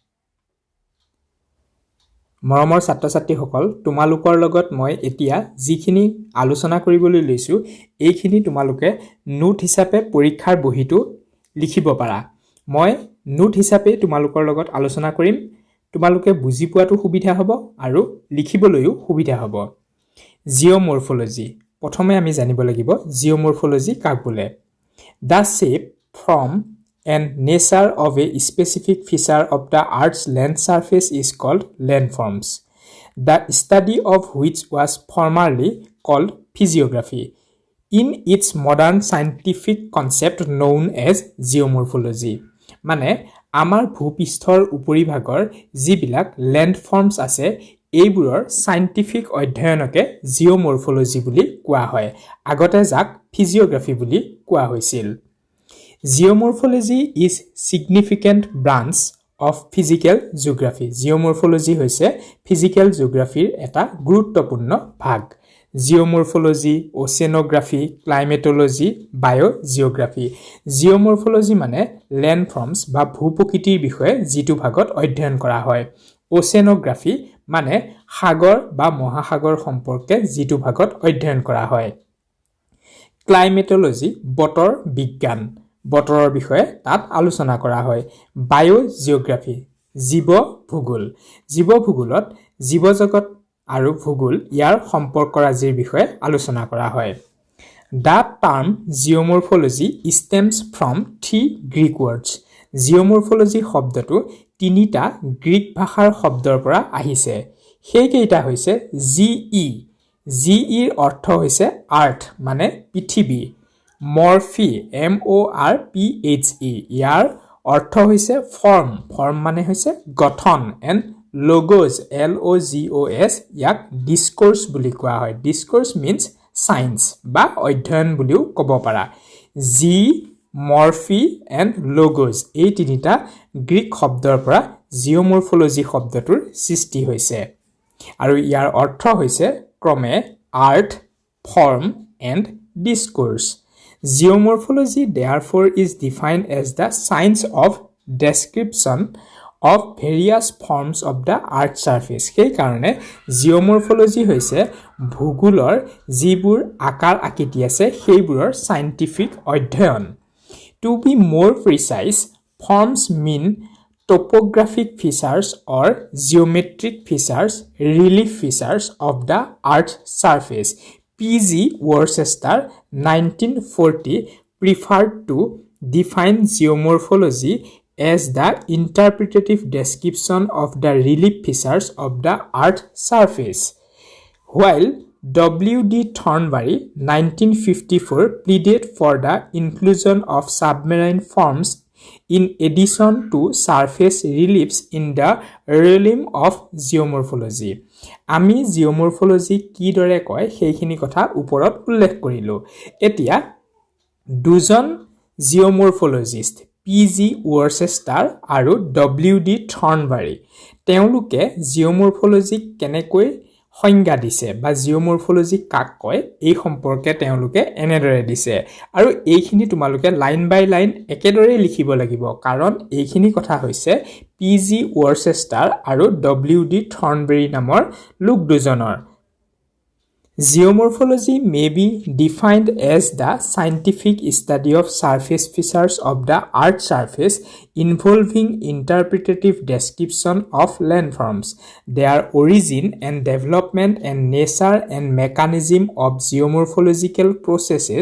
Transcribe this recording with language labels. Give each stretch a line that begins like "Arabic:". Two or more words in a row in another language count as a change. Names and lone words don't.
Assamese: মৰমৰ ছাত্ৰ-ছাত্ৰীসকল তোমালোকৰ লগত মই এতিয়া যিখিনি আলোচনা কৰিবলৈ লৈছো এইখিনি তোমালোকে নোট হিচাপে পৰীক্ষাৰ বহিটো লিখিব পাৰা মই নোট হিচাপে তোমালোকৰ লগত আলোচনা কৰিম তোমালোকে বুজি পোৱাটো সুবিধা হ'ব আৰু লিখিবলৈও সুবিধা হ'ব জিওমৰ্ফোলজি প্ৰথমে আমি জানিব লাগিব জিওমৰ্ফোলজি কাক বোলে
English: the shape form and nature of a specific feature of the Earth's land surface is called landforms, the study of which was formerly called physiography, in its modern scientific concept known as geomorphology.
Assamese: মানে আমাৰ ভূপৃষ্ঠৰ উপৰিভাগৰ যিবিলাক লেণ্ডফৰ্মছ আছে এইবোৰৰ সাইন্টিফিক অধ্যয়নকে জিওমৰ্ফোলজি বুলি কোৱা হয় আগতে যাক ফিজিওগ্ৰাফি বুলি কোৱা হৈছিল
English: Geomorphology is significant branch of physical geography. Geomorphology হৈছে physical geography
Assamese: এটা গুৰুত্বপূৰ্ণ ভাগ
English: Geomorphology, oceanography, climatology, biogeography.
Assamese: Geomorphology মানে landforms বা ভূপ্ৰকৃতিৰ বিষয়ে যিটো ভাগত অধ্যয়ন কৰা হয় oceanography মানে সাগৰ বা মহাসাগৰ সম্পৰ্কে যিটো ভাগত অধ্যয়ন কৰা হয় climatology বতৰ বিজ্ঞান বতৰৰ বিষয়ে তাত আলোচনা কৰা হয় বায়োজিওগ্ৰাফি জীৱ ভূগোলত জীৱজগত আৰু ভূগোল ইয়াৰ সম্পৰ্কৰাজিৰ বিষয়ে আলোচনা কৰা হয়
English: The term geomorphology stems from three Greek words
Assamese: geomorphology শব্দটো তিনিটা গ্ৰীক ভাষাৰ শব্দৰ পৰা আহিছে সেইকেইটা হৈছে GE ৰ অৰ্থ হৈছে আৰ্থ মানে পৃথিৱী মৰ্ফি MORPHE ইয়াৰ অৰ্থ হৈছে ফৰ্ম মানে হৈছে গঠন এণ্ড লগোজ LOGOS ইয়াক ডিসকোৰ্স বুলি কোৱা হয় ডিসকোৰ্স
English: means science
Assamese: বা অধ্যয়ন বুলিও ক'ব পাৰা জি মৰ্ফি এণ্ড লগোজ এই তিনিটা গ্ৰীক শব্দৰ পৰা জিওমৰ্ফোলজি শব্দটোৰ সৃষ্টি হৈছে আৰু ইয়াৰ অৰ্থ হৈছে ক্ৰমে
English: earth form and discourse Geomorphology therefore is defined as the science of description of various forms of the earth surface
Assamese: সেই কাৰণে জিওমৰ্ফোলজি হৈছে ভূগোলৰ যিবোৰ আকাৰ আকৃতি আছে সেইবোৰৰ সাইন্টিফিক অধ্যয়ন
English: to be more precise forms mean topographic features or geometric features relief features of the earth surface P.G. Worcester 1940 preferred to define geomorphology as the interpretative description of the relief features of the earth's surface, while W.D. Thornbury 1954 pleaded for the inclusion of submarine forms in addition to surface reliefs in the realm of geomorphology.
Assamese: আমি জিওমৰ্ফোলজি কি দৰে কয় সেইখিনি কথা ওপৰত উল্লেখ কৰিলো এতিয়া দুজন জিওমৰ্ফোলজিষ্ট P.G. Worcester আৰু W.D. Thornbury তেওঁলোকে জিওমৰ্ফোলজি কেনেকৈ সংজ্ঞা দিছে বা জিঅ'মৰ্ফলজি কাক কয় এই সম্পৰ্কে তেওঁলোকে এনেদৰে দিছে আৰু এইখিনি তোমালোকে
English: line by line
Assamese: একেদৰে লিখিব লাগিব কাৰণ এইখিনি কথা হৈছে পিজি ৱৰ্চেষ্টাৰ আৰু ডব্লিউডি থৰ্নবেৰী নামৰ লোক দুজনৰ
English: Geomorphology may be defined as the scientific study of surface features of the Earth's surface involving interpretative description of landforms, their origin and development and nature and mechanism of geomorphological processes